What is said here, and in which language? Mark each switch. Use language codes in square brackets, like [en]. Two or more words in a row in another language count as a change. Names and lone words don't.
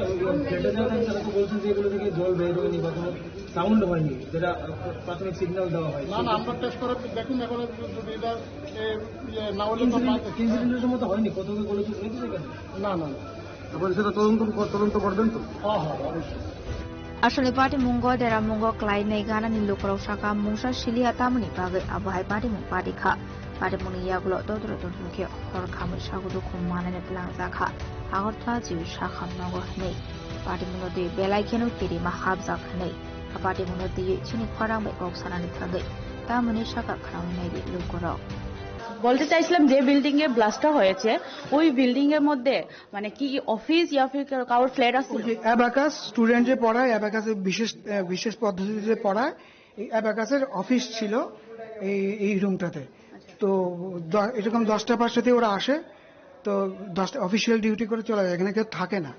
[bn] ফ্ল্যাটে যারা থাকেন তারা তো বলছেন যে এগুলো থেকে জল বের হয়নি বা কোনো সাউন্ড হয়নি, যেটা প্রাথমিক সিগন্যাল দেওয়া হয়। না, আমরা টেস্ট করে দেখুন, এখন যদি এটা না হলে তো ইনসিডেন্টের মতো হয়নি, কতগুলো বলেছে সেখানে। না না, তারপরে সেটা তদন্ত করবেন তো? হ্যাঁ হ্যাঁ, অবশ্যই। আসলে পার্টি [trp] মুঙ্গो देरा मुंगो क्लाइ नै गाना नि लोकराव शाखा मुंसा सिलिया तामनि बागै आबहाय पार्टी मुं पार्टी खा पार्टी मुनि यागुलो दोदरो दोदुके हर खामै सागुदु खुम मानाने प्लान जाखा आगरथा जिउ शाखा नगो नै पार्टी मुनो दे बेलाय खेनु तिरि मा हाब जाखनै पार्टी मुनो दे चिनि खरां बै गक्सानानि थागै तामनि शाखा खाराव नै दे लोकराव [bn] বলতে চাইছিলাম যে বিল্ডিং এ ব্লাস্টটা হয়েছে ওই বিল্ডিং এর মধ্যে মানে কি অফিস [hi] या फिर [bn] কারোর ফ্ল্যাট আছে? অ্যাবাকাস স্টুডেন্ট যে পড়ায়, অ্যাবাকাসের বিশেষ পদ্ধতিতে পড়ায়, এই অ্যাবাকাসের অফিস ছিল এই রুমটাতে। তো এরকম 10টা 5টাতে ওরা আসে, তো 10টা অফিসিয়াল ডিউটি করে চলে যায়, এখানে কেউ থাকে না।